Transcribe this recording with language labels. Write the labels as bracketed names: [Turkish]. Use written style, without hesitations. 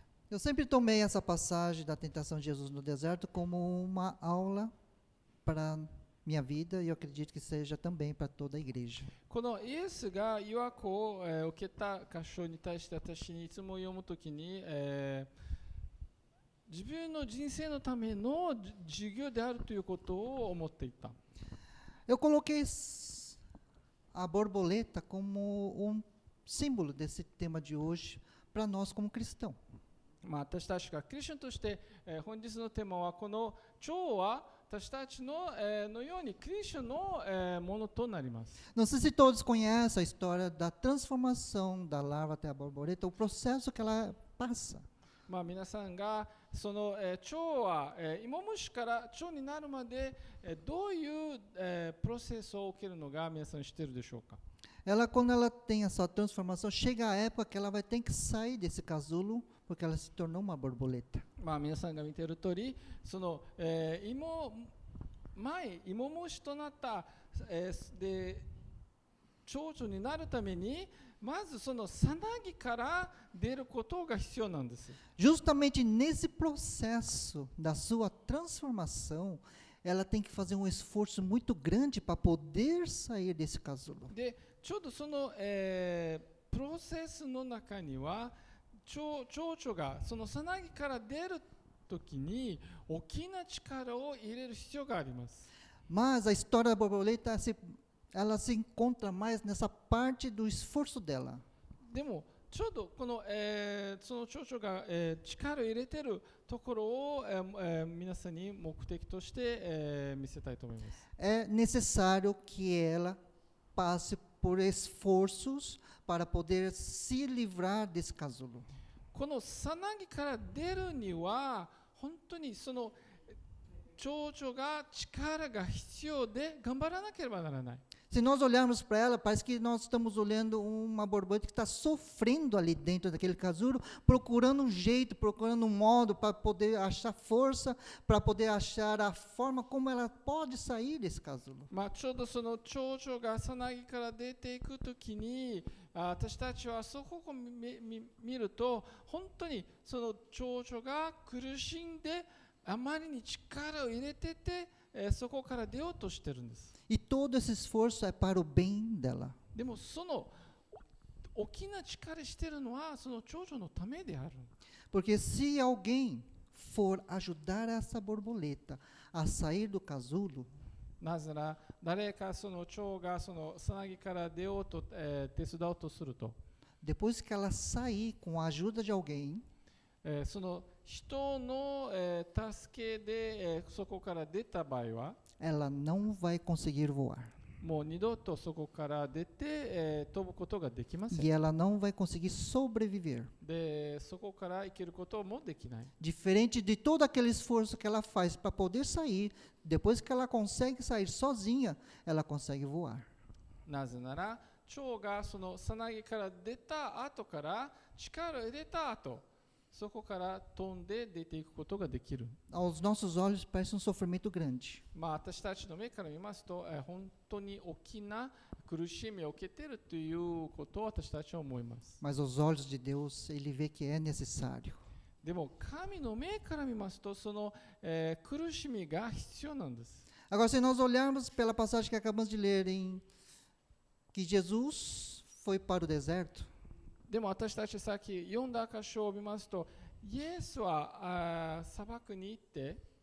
[Portuguese] Eu sempre tomei essa passagem da tentação de Jesus no deserto como uma aula para minha vida e eu acredito que seja também para toda a igreja. [Japanese] このイエスが誘惑を、受けた箇所に対して私にいつも読むときに、自分の人生のための授業であるということを思っていた。 [Portuguese] Eu coloquei a borboleta como símbolo desse tema de hoje para nós como cristãos. [Japanese] 私たちがクリスチャンとして、本日のテーマはこの蝶は私たちの、のようにクリスチャンの、ものとなります。 [Portuguese] Não sei se todos conhecem a história da transformação da larva até a borboleta, o processo que ela passa. [Japanese] 皆さんがその、蝶は、芋虫から蝶になるまで、どういう、プロセスを受けるのが皆さん知っているでしょうか。 [Portuguese] Quando ela tem essa transformação, chega a época que ela vai ter que sair desse casulo, porque ela se tornou uma borboleta. [Japanese] 皆さんが見ている通り、その、芋虫となった、で蝶々になるために、まずそのさなぎから出ることが必要なんです。 [Portuguese] Justamente nesse processo da sua transformação, ela tem que fazer um esforço muito grande para poder sair desse casulo. [Japanese] で、ちょうどその、プロセスの中には、蝶々がそのさなぎから出るときに大きな力を入れる必要があります。 [Portuguese] Mas a história da borboleta, ela se encontra mais nessa parte do esforço dela. [Japanese] でもちょうどこの、その蝶々が、力を入れているところを、皆さんに目的として、見せたいと思います。 [Portuguese] É necessário que ela passe por esforços para poder se livrar desse casulo. [Japanese] このさなぎから出るには本当にその蝶々が力が必要で頑張らなければならない。 [Portuguese] Se nós olharmos para ela, parece que nós estamos olhando uma borboleta que está sofrendo ali dentro daquele casulo, procurando um jeito, procurando um modo para poder achar força, para poder achar a forma como ela pode sair desse casulo. [Japanese] ちょうどその蝶々がさなぎから出ていくときに、私たちはそこを見ると、本当にその蝶々が苦しんで、あまりに力を入れてて、そこから出ようとしてるんです。 [Portuguese] E todo esse esforço é para o bem dela. [Japanese] でもその大きな力してるのはその蝶々のためである。 [Portuguese] Porque se alguém for ajudar essa borboleta a sair do casulo, [Japanese] なぜなら誰かその蝶がそのさなぎから出ようと、手伝おうとすると、 [Portuguese] depois que ela sair com a ajuda de alguém, [Japanese] その人の、助けで、そこから出た場合は [Portuguese] ela não vai conseguir voar. [Japanese] もう二度とそこから出て、飛ぶことができません。 [Portuguese] E ela não vai conseguir sobreviver. [Japanese] で、そこから生きることもできない。 [Portuguese] Diferente de todo aquele esforço que ela faz para poder sair, depois que ela consegue sair sozinha, ela consegue voar. [Japanese] なぜなら蝶がそのさなぎから出た後から力を入れた後、そこから飛んで出ていくことができる。 [Portuguese] Aos nossos olhos parece sofrimento grande. [Japanese] 私たちの目から見ますと、本当に大きな苦しみを受けているということを私たちは思います。 [Portuguese] Mas aos olhos de Deus, ele vê que é necessário. [Japanese] でも神の目から見ますと、その、苦しみが必要なんです。 [Portuguese] Agora, se nós olharmos pela passagem que acabamos de ler em que Jesus foi para o deserto, [Japanese] でも私たちさっき読んだ箇所を見ますと、イエスは砂漠に行って、